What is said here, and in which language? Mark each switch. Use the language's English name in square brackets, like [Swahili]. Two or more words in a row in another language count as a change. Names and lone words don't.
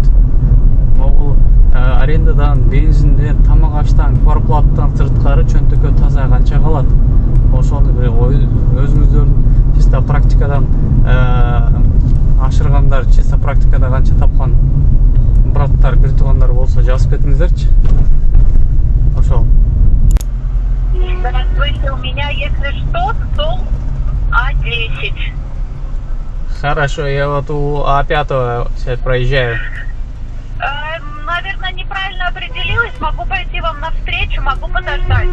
[Kyrgyz] Могул арендадан, бензинден, тамак аштан, квартплаттан сырткары чөнтөккө таза канча калат? Ошону бир өзүңүздөрдүн чисто практикадан ашыргандар, чисто практикада канча тапкан браттар, бир туугандар болсо жазып кетиңиздерчи. Ошол. [Russian] Здравствуйте, у меня, если что, стол А10. Хорошо, я вот у А5 сейчас проезжаю. Наверное, неправильно определилась. Могу пойти вам навстречу, могу подождать.